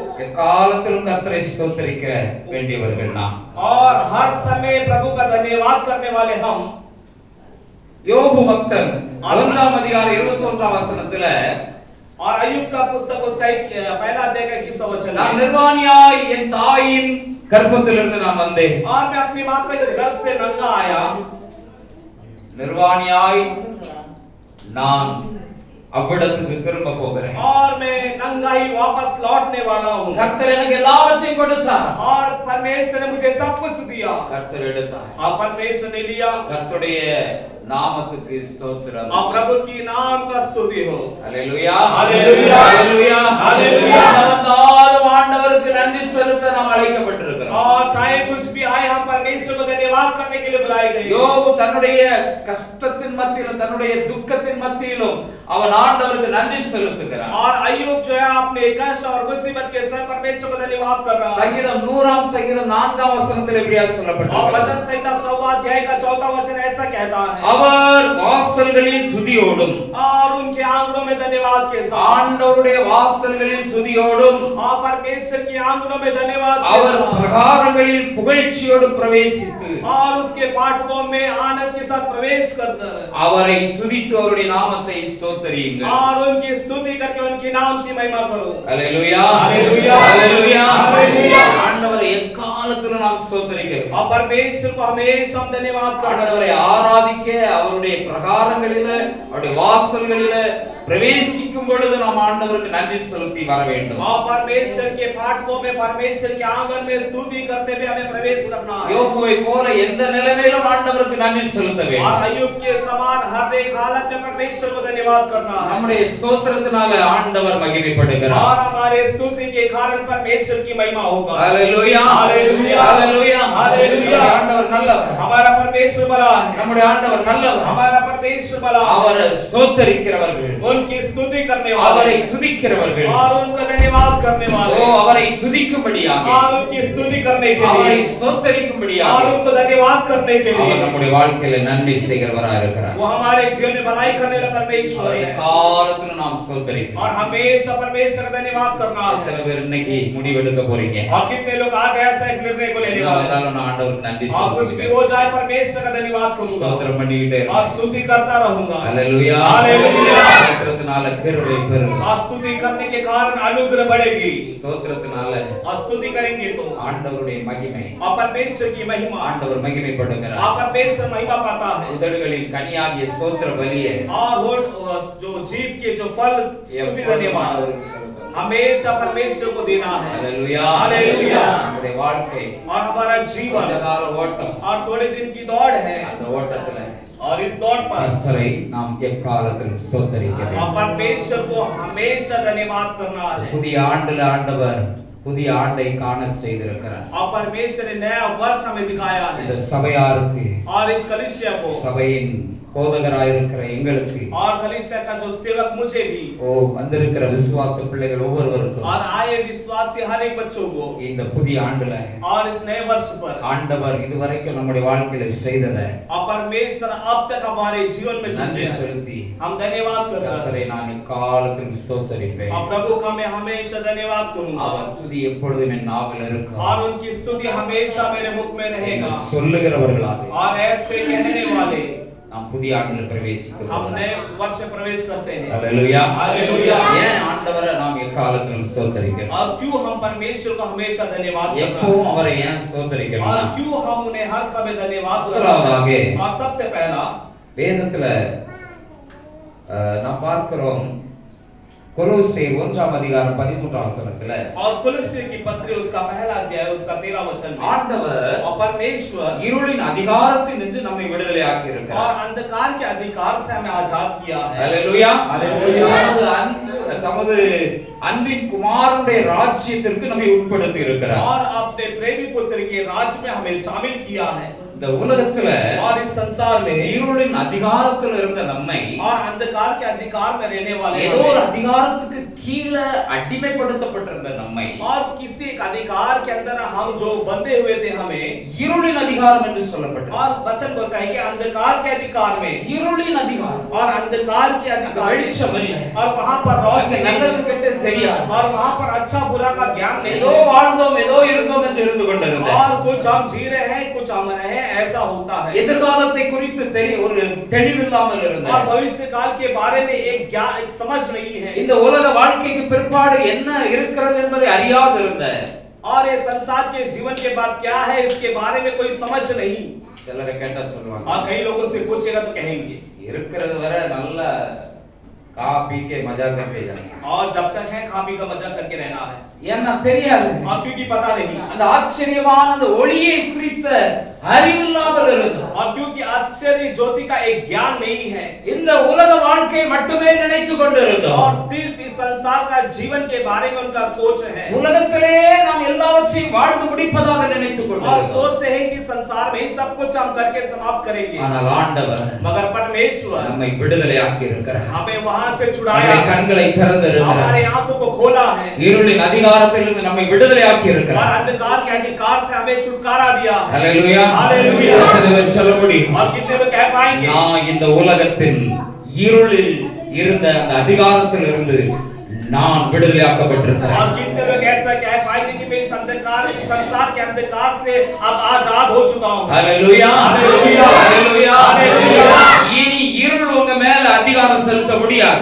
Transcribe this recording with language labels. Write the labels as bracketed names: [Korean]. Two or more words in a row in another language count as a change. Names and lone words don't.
[Tamil] எக்காலத்திலும் கர்த்தரை ஸ்தோத்திரிக்க வேண்டியவர்கள் நாம். [Hindi] और हर समय प्रभु का धन्यवाद करने वाले हम. [Tamil] யோபு பக்தன் 5ஆம் அதிகாரம் 21ஆம் வசனத்துல [Hindi] और अय्यूब का पुस्तक उसका पहला अध्याय का 21वां वचन [Tamil] நான் [Hindi] है. [Tamil] நிர்வாணியாய் என் தாயின் கர்ப்பத்திலிருந்து நான் வந்தேன். [Hindi] और मैं अपनी माता के गर्भ से नंगा आया. [Tamil] நிர்வாணியாய் நான் அவ்விடத்துக்கு திரும்ப போகிறேன். [Hindi] और मैं नंगा ही वापस लौटने वाला हूँ. [Tamil] கர்த்தர் எனக்கு எல்லாவற்றையும் கொடுத்தார். [Hindi] और परमेश्वर ने मुझे सब कुछ दिया. [Tamil] கர்த்தர் எடுத்தார். [Hindi] और परमेश्वर ने लिया. [Tamil] கர்த்தருடைய நாமத்துக்கு ஸ்தோத்திரம். [Hindi] और प्रभु की नाम का स्तुति हो. [Tamil] ஹalleluya [Hindi] हालेलुया. [Tamil] ஹalleluya [Hindi] हालेलुया. [Tamil] ஆண்டவருக்கு நன்றி செலுத்த நாம் அழைக்கப்பட்டிருக்கிறோம். [Hindi] और चाहे कुछ भी आए हम परमेश्वर को धन्यवाद करने के लिए बुलाए गए. [Tamil] யோபு தன்னுடைய கஷ்டத்தின் மத்தியிலும் தன்னுடைய துக்கத்தின் மத்தியிலும் அவன் ஆண்டவருக்கு நன்றி செலுத்துகிறான். [Hindi] और अय्यूब जो है अपने कष्ट और मुसीबत के समय परमेश्वर को धन्यवाद कर रहा है. [Tamil] சங்கீதம் 100ஆம் சங்கீதம் 4ஆம் வசனத்தில் இப்படியா [Hindi] और [Tamil] சொல்லப்பட்டிருக்கிறது. [Hindi] वचन संहिता 100वां अध्याय का 4वां वचन ऐसा कहता है. [Tamil] அவர் வாசல்களில் துதியோடும் [Hindi] और उनके आंगनों में धन्यवाद के साथ. [Tamil] ஆண்டவருடைய வாசல்களில் துதியோடும் [Hindi] और परमेश्वर के आंगनों में धन्यवाद के [Tamil] அவர் [Hindi] साथ. [Tamil] பிரகாரங்களில் புகழ்ச்சியோடு பிரவேசித்து [Hindi] और उसके फाटकों में आनंद के साथ प्रवेश करता है. [Tamil] அவரை துதித்து அவருடைய நாமத்தை ஸ்தோத்திரியுங்கள். [Hindi] और उनकी स्तुति करके उनके नाम की महिमा करो. [Tamil] ஹalleluya [Hindi] हालेलुया. [Tamil] ஹalleluya [Hindi] हालेलुया. [Tamil] ஆண்டவரை எக்காலத்திலும் நாம் ஸ்தோத்திரிக்கிறோம். [Hindi] और परमेश्वर को हमेशा हम धन्यवाद करना [Tamil] ஆண்டவரை [Hindi] चाहिए। [Tamil] ஆராதிக்க அவருடைய பிரகாரங்களிலே அவருடைய வாசல்களிலே பிரவேசிக்கும் பொழுது நாம் ஆண்டவருக்கு நன்றி செலுத்தி வர வேண்டும். [Hindi] और परमेश्वर के फाटकों में परमेश्वर के आंगन में स्तुति करते हुए हमें प्रवेश करना है। [Tamil] யோபுவை போல எந்த நிலைமையிலும் ஆண்டவருக்கு நன்றி செலுத்த [Hindi] और [Tamil] வேண்டும். [Hindi] अय्यूब के समान हर एक हालत में परमेश्वर को धन्यवाद करना है। [Tamil] நம்முடைய ஸ்தோத்திரத்தினால ஆண்டவர் மகிமைப்படுகிறார். [Hindi] और हमारे स्तुति के कारण परमेश्वर की महिमा होगा। [Tamil] ஹalleluya [Hindi] हालेलुया [Tamil] ஹalleluya [Hindi] हालेलुया। [Tamil] ஆண்டவர் நல்லவர். [Hindi] हमारा परमेश्वर भला है। [Tamil] நம்முடைய ஆண்டவர் நல்லவர். [Hindi] हमारा परमेश्वर भला है। [Tamil] அவர் ஸ்தோத்திரிக்கிறவர்கள், [Hindi] उनकी स्तुति करने [Tamil] அவரை [Hindi] वाले [Tamil] துதிக்கிறவர்கள், [Hindi] और उनका धन्यवाद करने वाले [Tamil] அவரை துதிக்கும்படியாக, [Hindi] और उनकी स्तुति करने के [Tamil] அவரை [Hindi] लिए [Tamil] ஸ்தோத்திரிக்கும்படியாக [Hindi] और उनको धन्यवाद करने के [Tamil] அவர் [Hindi] लिए [Tamil] நம்முடைய வாழ்க்கையில நன்மை செய்கிறவராக இருக்கிறார். [Hindi] वो हमारे जीवन में भलाई करने वाला परमेश्वर [Tamil] அவரை [Hindi] है। [Tamil] காலத்துல நாம் ஸ்தோத்திரிக்கிறோம். [Hindi] और हमेशा परमेश्वर का धन्यवाद करना है। [Tamil] எத்தனை பேர் இன்னைக்கு முடிவெடுக்க போறீங்க? [Hindi] और कितने लोग आज ऐसा एक निर्णय को लेने वाले हैं? [Tamil] நான் ஆண்டவருக்கு நன்றி [Hindi] और कुछ भी [Tamil] செலுத்துகிறேன். [Hindi] हो जाए परमेश्वर का धन्यवाद करूंगा [Tamil] ஸ்தோத்திரம் பண்ணிக்கிட்டே [Hindi] और स्तुति करता रहूंगा। [Tamil] ஹalleluya [Hindi] हालेलुया। [Tamil] ஸ்தோத்திரத்தினால கிருபை பெருகும். [Hindi] और स्तुति करने के कारण अनुग्रह बढ़ेगी। [Tamil] ஸ்தோத்திரத்தினால [Hindi] और स्तुति करेंगे तो [Tamil] ஆண்டவருடைய மகிமை, [Hindi] और परमेश्वर की महिमा [Tamil] ஆண்டவர் மகிமைப்படுகிறார். [Hindi] और परमेश्वर महिमा पाता है। [Tamil] உதடுகளின் கனியாகிய ஸ்தோத்திர பலியை [Hindi] और वो जो जीव के जो फल स्तुति धन्यवाद [Tamil] ஆண்டவருக்கு செலுத்தணும். [Hindi] हमेशा परमेश्वर को देना है। [Tamil] ஹalleluya [Hindi] हालेलुया। [Tamil] நம்முடைய வாழ்க்கை [Hindi] और हमारा जीवन [Tamil] கொஞ்ச கால ஓட்டம், [Hindi] और थोड़े दिन की दौड़ है। [Tamil] அந்த ஓட்டத்துல [Hindi] और इस दौड़ पर [Tamil] கர்த்தரை நாம் எக்காலத்தில் ஸ்தோத்திரிக்க [Hindi] और [Tamil] வேண்டும். [Hindi] परमेश्वर को हमेशा धन्यवाद करना है। [Tamil] புதிய ஆண்டுல ஆண்டவர் புதிய ஆண்டை காண செய்திருக்கிறார். [Hindi] और परमेश्वर ने नया वर्ष हमें दिखाया [Tamil] இந்த [Hindi] है। [Tamil] சபையாருக்கு, [Hindi] और इस कलीसिया को [Tamil] சபையின் போதகராயிருக்கிற எங்களுக்கு, [Hindi] और कलीसिया का जो सेवक मुझे भी [Tamil] வந்திருக்கிற விசுவாச பிள்ளைகள் ஒவ்வொருவருக்கும் [Hindi] और आए विश्वासी हर एक बच्चों को [Tamil] இந்த புதிய ஆண்டுல [Hindi] और इस नए वर्ष पर [Tamil] ஆண்டவர் இதுவரைக்கும் நம்முடைய வாழ்க்கையில செய்ததை [Hindi] और परमेश्वर अब तक हमारे जीवन में जो [Tamil] நன்றி [Hindi] किया है, [Tamil] செலுத்தி [Hindi] हम धन्यवाद करते हैं। [Tamil] கர்த்தரை நான் இக்காலத்தில் ஸ்தோத்தரிப்பேன். [Hindi] और प्रभु का मैं हमेशा धन्यवाद करूंगा [Tamil] அவர் துதி எப்பொழுதும் என் நாவில் இருக்கும். [Hindi] और उनकी स्तुति हमेशा मेरे मुख में रहेगा। [Tamil] நீங்கள் சொல்லுகிறவர்களாக [Hindi] और ऐसे कहने वाले [Tamil] நாம் புதிய ஆண்டில் பிரவேசிக்கிறோம். [Hindi] हम नए वर्ष में प्रवेश करते हैं। [Tamil] ஹalleluya [Hindi] हालेलुया। [Tamil] ஏன் ஆண்டவரை நாம் எக்காலத்திலும் ஸ்தோத்தரிக்கிறோம்? [Hindi] और क्यों हम परमेश्वर को हमेशा धन्यवाद करते [Tamil] எப்பவும் அவரை ஏன் [Hindi] हैं? और [Tamil] ஸ்தோத்தரிக்கணும்? [Hindi] क्यों हम उन्हें हर समय धन्यवाद करते [Tamil] முதலாவதாக [Hindi] हैं? और सबसे पहला [Tamil] வேதத்துல நாம் பார்க்கிறோம் கொலோசியர் 1:13 [Hindi] और कुलस्ते की पत्री उसका पहला अध्याय उसका 13 वचन में [Tamil] ஆண்டவர் [Hindi] और परमेश्वर [Tamil] இருளின் அதிகாரத்தில் நின்று நம்மை விடுதலையாக்கி [Hindi] और [Tamil] இருக்கிறார். [Hindi] अंधकार के अधिकार से हमें आजाद किया है। [Tamil] ஹalleluya [Hindi] हालेलुया। [Tamil] தமது அன்பின் குமாரனுடைய ராஜ்யத்திற்கு நம்மை உட்படுத்தி இருக்கிறார். [Hindi] और अपने प्रेमी पुत्र के राज में हमें शामिल किया है। [Tamil] இந்த உலகத்துல [Hindi] और इस संसार में [Tamil] இருளின் அதிகாரத்தில் இருந்த நம்மை [Hindi] और अंधकार के अधिकार में रहने वाले [Tamil] ஏதோ ஒரு [Hindi] हमें [Tamil] அதிகாரத்துக்கு கீழே அடிமைப்படுத்தப்பட்டிருந்த நம்மை [Hindi] और किसी एक अधिकार के अंदर हम जो बंधे हुए थे हमें [Tamil] இருளின் அதிகாரம் என்று சொல்லப்பட்டது. [Hindi] और वचन बोलता है कि अंधकार के अधिकार में [Tamil] இருளின் அதிகாரம் [Hindi] और अंधकार के अधिकार में [Tamil] வெளிச்சம் இல்லை. [Hindi] और वहां पर रोशनी [Tamil] அங்கே [Hindi] नहीं [Tamil] நல்லது [Hindi] थी। [Tamil] கெட்டது தெரியாது. [Hindi] और वहां पर अच्छा बुरा का ज्ञान नहीं [Tamil] ஏதோ [Hindi] है। [Tamil] வாழ்ந்தோம் ஏதோ இருந்தோம் என்று இருந்து கொண்டிருந்தேன். [Hindi] और कुछ हम जी रहे हैं कुछ हम रहे हैं ऐसा होता है। [Tamil] எதிர்காலத்தை குறித்து ஒரு தெளிவில்லாமல் [Hindi] और [Tamil] இருந்தேன். [Hindi] भविष्य काल के बारे में एक ज्ञान एक समझ नहीं है। [Tamil] இந்த உலக வாழ்க்கைக்கு பிற்பாடு என்ன இருக்கிறது என்பதை அறியாது இருந்தேன். [Hindi] और ये संसार के जीवन के बाद क्या है इसके बारे में कोई समझ नहीं। [Tamil] சிலரை கேட்டா சொல்லுவாங்க, [Hindi] और कई लोगों से पूछेगा तो कहेंगे [Tamil] இருக்கிறது வரை நல்ல [Hindi] खा पी के मजा करते जाना. और जब तक है खा पी का मजा करके रहना है। [Tamil] ஏன்னா தெரியாது. [Hindi] और क्योंकि पता नहीं [Tamil] அந்த ஆச்சரியமான அந்த ஒளியை குறித்த அறிவு இல்லாமல் இருந்தோம். [Hindi] और क्योंकि आश्चर्य ज्योति का एक ज्ञान नहीं है। [Tamil] இந்த உலக வாழ்க்கை மட்டுமே நினைத்துக் கொண்டிருந்தோம். [Hindi] और सिर्फ इस संसार का जीवन के बारे में उनका सोच है। [Tamil] உலகத்திலே நாம் எல்லாவற்றையும் வாழ்ந்து முடிப்பதாக நினைத்துக் [Hindi] और [Tamil] கொண்டிருந்தோம். [Hindi] सोचते हैं कि संसार में ही सब कुछ हम करके समाप्त करेंगे। [Tamil] ஆனால் ஆண்டவர் [Hindi] मगर परमेश्वर [Tamil] நம்மை விடுதலையாக்கி இருக்கிறார். [Hindi] हमें वहां से छुड़ाया, [Tamil] நம்முடைய கண்களை திறந்திருக்கிறார். [Hindi] हमारे आंखों को खोला है [Tamil] இருளின் அதிகாரத்திலிருந்து நம்மை விடுதலையாக்கி [Hindi] और [Tamil] இருக்கிறார். [Hindi] अंधकार के अधिकार से हमें छुटकारा दिया है। [Tamil] ஹalleluya [Hindi] हालेलुया। [Tamil] எத்தனை பேர் சொல்ல முடியும்? [Hindi] और कितने लोग कह पाएंगे [Tamil] நான் இந்த உலகத்தின் இருளில் இருந்த அந்த அதிகாரத்திலிருந்து நான் விடுதலையாக்கப்பட்டிருக்கிறேன். [Hindi] और कितने लोग ऐसा कह पाएंगे कि मैं इस अंधकार इस संसार के अंधकार से अब आजाद हो चुका हूं। [Tamil] ஹalleluya [Hindi] हालेलुया। [Tamil] ஹalleluya [Hindi] हालेलुया। [Tamil] இனி இருள் உங்க மேல அதிகாரம் செலுத்த முடியாது.